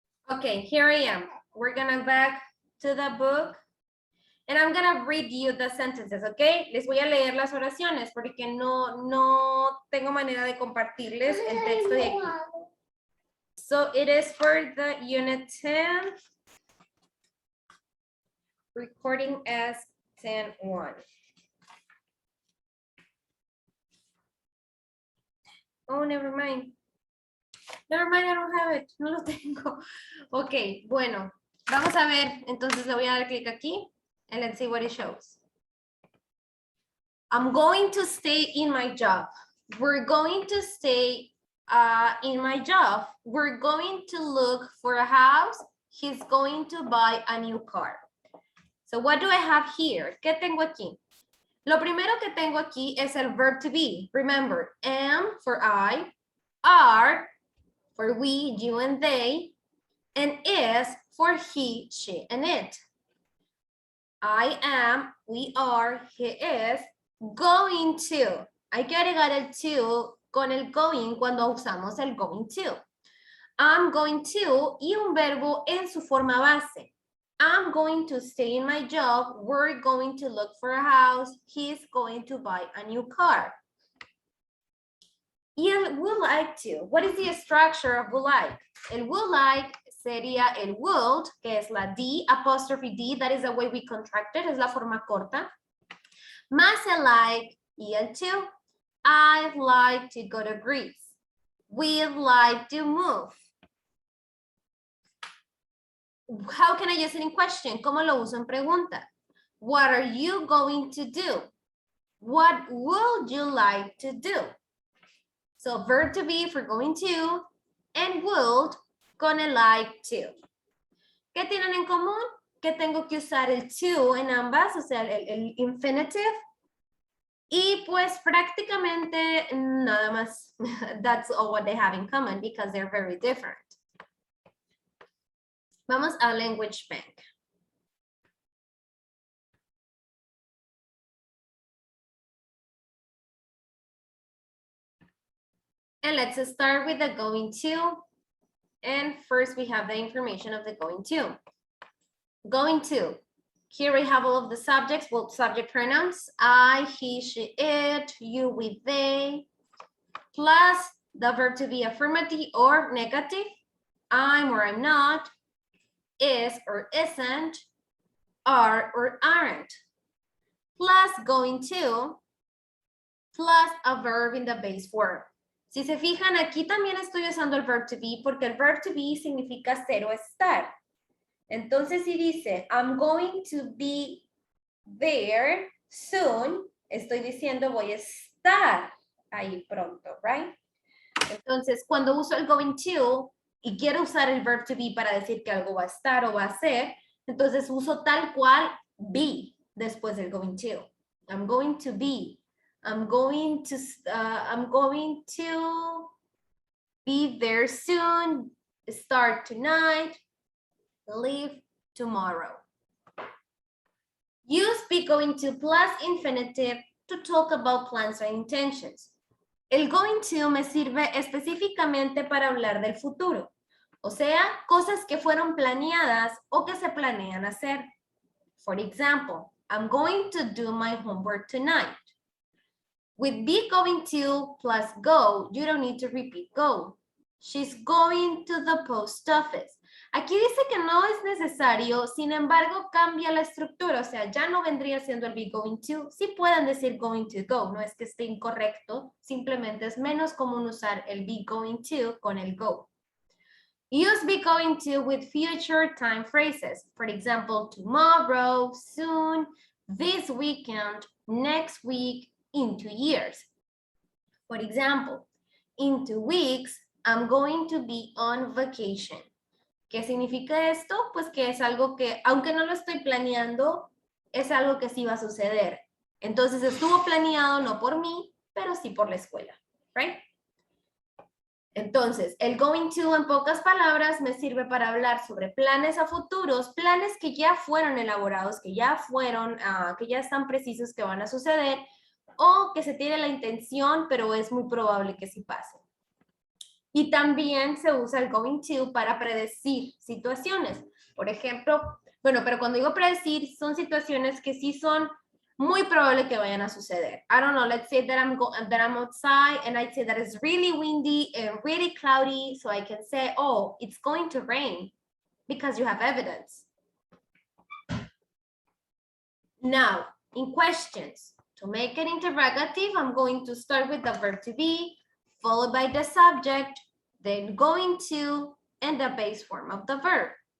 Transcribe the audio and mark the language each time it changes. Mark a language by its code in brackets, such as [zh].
[en] Okay, here I am. We're gonna back to the book. And I'm gonna read you the sentences, okay? [es] Les voy a leer las oraciones porque no tengo manera de compartirles el texto de aquí. [en] So it is for the unit 10, recording as 10-1. Oh, never mind. Never mind, I don't have it. [es] No lo tengo. Ok, bueno. Vamos a ver. Entonces le voy a dar clic aquí. [en] And let's see what it shows. I'm going to stay in my job. We're going to stay in my job. We're going to look for a house. He's going to buy a new car. So what do I have here? [es] ¿Qué tengo aquí? Lo primero que tengo aquí es el verb to be. [en] Remember, am for I, are for we, you and they, and is for he, she, and it. I am, we are, he is, going to. [es] Hay que agregar el to con el going cuando usamos el going to. [en] I'm going to [es] y un verbo en su forma base. [en] I'm going to stay in my job. We're going to look for a house. He's going to buy a new car. [es] Y el would like to. [en] What is the structure of would like? [es] El would like sería el would, que es la D, [en] apostrophe D, that is the way we contract it, [es] es la forma corta. Más el like y el to. [en] I'd like to go to Greece. We'd like to move. How can I use it in question? [es] ¿Cómo lo uso en pregunta? [en] What are you going to do? What would you like to do? So verb to be for going to and would [es] con el like to. ¿Qué tienen en común? Que tengo que usar el to en ambas, o sea, el infinitive. Y pues prácticamente nada más. [en] That's all what they have in common because they're very different. [es] Vamos a language bank. [en] And let's start with the going to. And first we have the information of the going to. Going to. Here we have all of the subjects, well, subject pronouns. I, he, she, it, you, we, they. Plus the verb to be affirmative or negative. I'm or I'm not. Is or isn't. Are or aren't. Plus going to. Plus a verb in the base form. [es] Si se fijan, aquí también estoy usando el verb to be porque el verb to be significa ser o estar. Entonces, si dice, [en] I'm going to be there soon, [es] estoy diciendo voy a estar ahí pronto, right? Entonces, cuando uso el going to y quiero usar el verb to be para decir que algo va a estar o va a ser, entonces uso tal cual be después del going to. [en] I'm going to be. I'm going to be there soon, start tonight, leave tomorrow. Use be going to plus infinitive to talk about plans or intentions. [es] El going to me sirve específicamente para hablar del futuro. O sea, cosas que fueron planeadas o que se planean hacer. [en] For example, I'm going to do my homework tonight. With be going to plus go, you don't need to repeat go. She's going to the post office. [es] Aquí dice que no es necesario, sin embargo, cambia la estructura. O sea, ya no vendría siendo el be going to. Sí pueden decir going to go, no es que esté incorrecto. Simplemente es menos común usar el be going to con el go. [en] Use be going to with future time phrases. For example, tomorrow, soon, this weekend, next week, in 2 years. For example, in 2 weeks, I'm going to be on vacation. [es] ¿Qué significa esto? Pues que es algo que, aunque no lo estoy planeando, es algo que sí va a suceder. Entonces estuvo planeado no por mí, pero sí por la escuela, right? Entonces, el going to, en pocas palabras, me sirve para hablar sobre planes a futuros, planes que ya fueron elaborados, que ya fueron, que ya están precisos que van a suceder, o que se tiene la intención, pero es muy probable que sí pase. Y también se usa el going to para predecir situaciones. Por ejemplo, bueno, pero cuando digo predecir, son situaciones que sí son muy probable que vayan a suceder. [en] I don't know, let's say that I'm outside and I'd say that it's really windy and really cloudy, so I can say, oh, it's going to rain because you have evidence. Now, in questions, to make it interrogative, I'm going to start with the verb to be, followed by the subject, then going to, and the base form of the verb.